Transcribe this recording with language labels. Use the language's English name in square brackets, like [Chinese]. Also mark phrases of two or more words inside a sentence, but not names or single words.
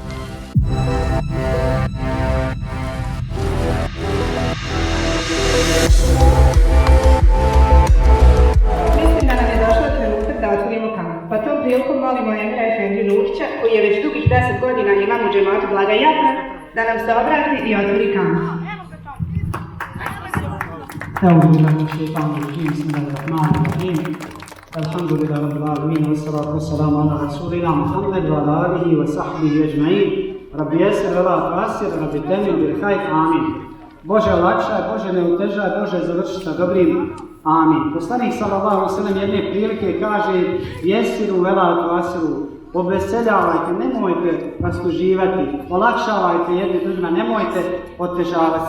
[Bosnian] Mislim da nam je došao trenutak da otvorimo kamp, pa tom prilikom molimo Emira Efendiju Nučića, koji je već dugih 10 godina imam u džematu Blaga Jatra, da nam se obrati i otvori kamp. [Arabic] الحمد لله رب العالمين والصلاة والسلام على رسولنا محمد وعلى آله وصحبه أجمعين رب يسر ولا تعسر رب تمم بالخير آمين. [Bosnian] Bože olakšaj, Bože ne utežaj, Bože završi sa dobrim. Amin. Poslanik [Arabic] صلى الله عليه وسلم [Bosnian] jedne prilike kaže: [Arabic] "يسروا ولا تعسروا." [Bosnian] Obveseljavajte, nemojte rastuživati, olakšavajte jedni drugima, nemojte otežavati.